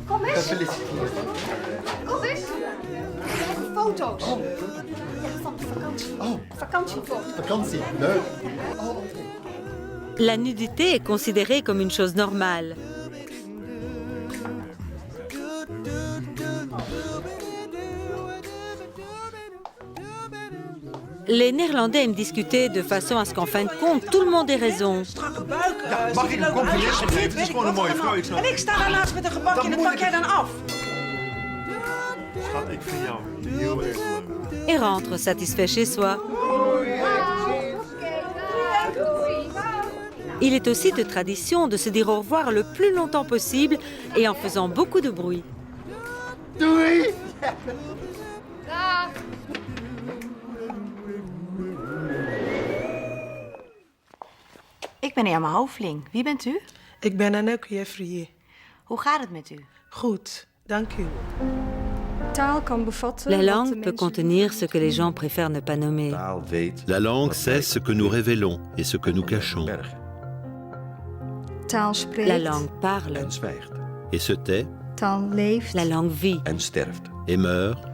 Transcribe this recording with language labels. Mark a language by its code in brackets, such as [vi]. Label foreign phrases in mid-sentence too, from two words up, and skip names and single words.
[fr] La nudité est considérée comme une chose normale. Les Néerlandais aiment discuter de façon à ce qu'en fin de compte, tout le monde ait raison. [nl] Mag ik een compliment geven? Het is gewoon een mooie vrouw. En ik sta daar laatst met een gebakje en dat pak jij dan af. Schat, ik vind jou heel erg leuk. [fr] Et rentre satisfait chez soi. Il est aussi de tradition de se dire au revoir le plus longtemps possible et en faisant beaucoup de bruit. [nl] Doei! Ik ben Irma Hoveling. Wie bent u? Ik ben Anouk Jeffrier. Hoe gaat het met u? Goed, dank u. [fr] La langue peut contenir ce que les gens préfèrent ne pas nommer. La langue sait ce que nous révélons et ce que nous cachons. La langue parle Et se tait La langue vit et meurt.